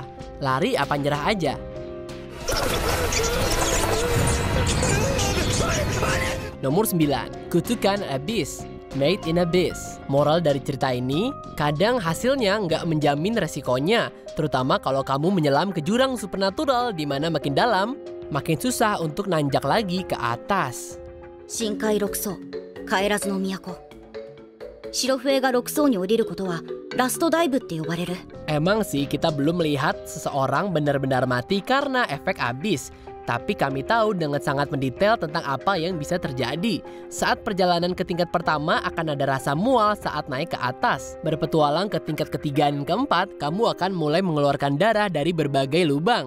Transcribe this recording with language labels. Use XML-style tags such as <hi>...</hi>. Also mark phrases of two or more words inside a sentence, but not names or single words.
<id>Lari apa nyerah aja? Nomor 9, kutukan Abyss. Made in Abyss. Moral dari cerita ini, kadang hasilnya nggak menjamin resikonya, terutama kalau kamu menyelam ke jurang supernatural di mana makin dalam, makin susah untuk nanjak lagi ke atas.</id> <ja>Shinkai 6 層、帰らずの都。白笛が6層に降りることはラストダイブって呼ばれる。</ja> <id>Emang sih kita belum melihat seseorang benar-benar mati karena efek Abyss. Tapi kami tahu dengan sangat mendetail tentang apa yang bisa terjadi. Saat perjalanan ke tingkat pertama akan ada rasa mual saat naik ke atas. Berpetualang ke tingkat ketiga dan keempat, kamu akan mulai mengeluarkan darah dari berbagai lubang.</id>